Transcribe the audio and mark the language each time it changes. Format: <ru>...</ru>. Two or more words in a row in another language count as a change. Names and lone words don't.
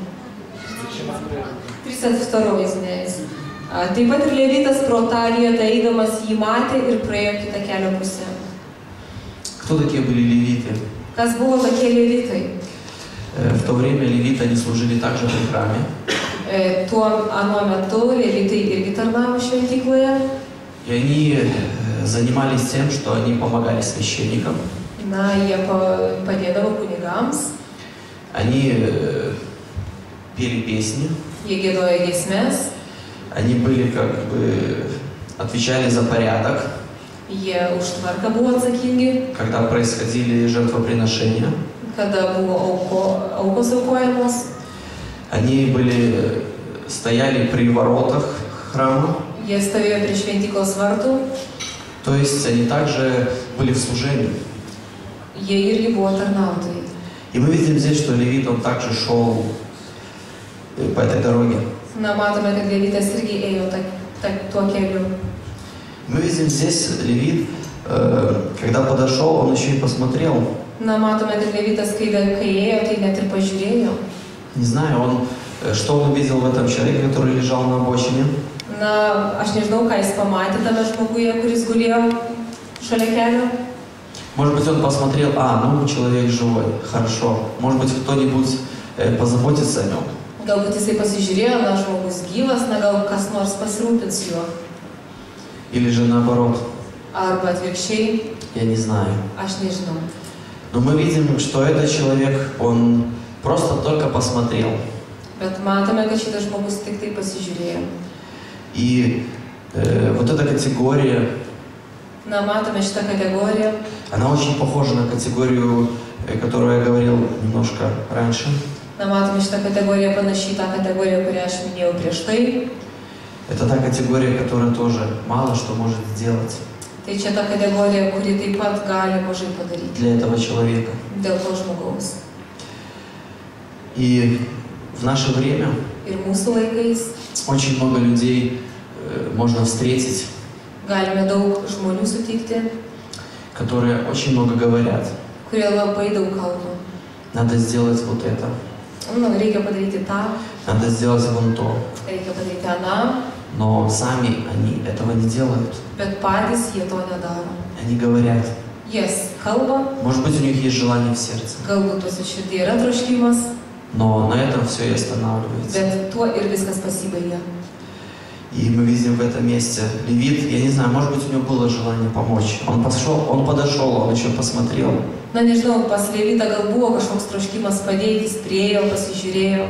<lt>32 esmės. Taip pat ir levitas pro tą vietą eidamas jį matė ir praėjo kitą kelio pusę.</lt> <ru>Кто такие были левиты?</ru> <lt>Kas buvo tokie levitai?</lt> <ru>В то время левиты, они служили также при храме.</ru> <lt>Tuo anuo metu levitai irgi tarnavo šventykloje.</lt> <ru>И они занимались тем, что они помогали священникам.</ru> <lt>Na, jie padėdavo kunigams,</lt> <ru>Они пели песни.</ru> <lt>jie giedojo giesmes,</lt> <ru>Они были как бы отвечали за порядок,</ru> <lt>jie už tvarką buvo atsakingi,</lt> <ru>когда происходили жертвоприношения.</ru> <lt>kada buvo aukos aukojamos.</lt> <ru>Они были, стояли при воротах храма,</ru> <lt>Jie stovėjo prie šventyklos vartų,</lt> <ru>то есть они также были в служении.</ru> <lt>jie irgi buvo tarnautojai.</lt> <ru>И мы видим здесь, что левит, он также шел по этой дороге.</ru> <lt>Na, matome, kad levitas irgi ėjo tuo keliu.</lt> <ru>Мы видим здесь левит, когда подошел, он еще и посмотрел.</ru> <lt>Na, matome, kad levitas, kai ėjo, tai net ir pažiūrėjo.</lt> <ru>Не знаю, что он увидел в этом человеке, который лежал на обочине.</ru> <lt>Na, aš nežinau, ką jis pamatė tame žmoguje, kuris gulėjo šalia kelio.</lt> <ru>Может быть, он посмотрел, ну, человек живой, хорошо. Может быть, кто-нибудь позаботится о нем.</ru> <lt>Galbūt jisai pasižiūrėjo, na, žmogus gyvas, na, gal kas nors pasirūpins juo.</lt> <ru>Или же наоборот,</ru> <lt>Arba atvirkščiai,</lt> <ru>я не знаю.</ru> <lt>aš nežinau.</lt> <ru>Но мы видим, что этот человек, он просто только посмотрел.</ru> <lt>Bet matome, kad šitas žmogus tik tai pasižiūrėjo.</lt> <ru>И вот эта категория,</ru> <lt>Na, matome šitą kategoriją.</lt> <ru>она очень похожа на категорию, которую я говорил немножко раньше.</ru> <lt>Na, matome šitą kategoriją panašiai tą kategoriją, kurią aš minėjau prieš tai.</lt> <ru>Это та категория, которая тоже мало что может сделать</ru> <lt>Tai čia ta kategorija, kuri taip pat gali mažai padaryti</lt> <ru>для этого человека.</ru> <lt>dėl to žmogaus.</lt> <ru>И в наше время</ru> <lt>Ir mūsų laikais</lt> <ru>очень много людей можно встретить,</ru> <lt>galime daug žmonių sutikti,</lt> <ru>которые очень много говорят.</ru> <lt>kurie labai daug kalba.</lt> <ru>Надо сделать вот это,</ru> <lt>Nu, reikia padaryti tą,</lt> <ru>надо сделать вон то.</ru> <lt>reikia padaryti aną,</lt> <ru>Но сами они этого не делают.</ru> <lt>bet patys jie to nedaro.</lt> <ru>Они говорят.</ru> <lt>Jie kalba,</lt> <ru>Может быть, у них есть желание в сердце.</ru> <lt>galbūt tuose širdį yra troškimas,</lt> <ru>Но на этом все и останавливается.</ru> <lt>bet tuo ir viskas pasibaigia.</lt> <ru>И мы видим в этом месте левит, я не знаю, может быть, у него было желание помочь. Он подошел, он еще посмотрел.</ru> <lt>Na, nežinau, pas Levitą gal buvo kažkoks troškimas padėti, jis priėjo, pasižiūrėjo,</lt>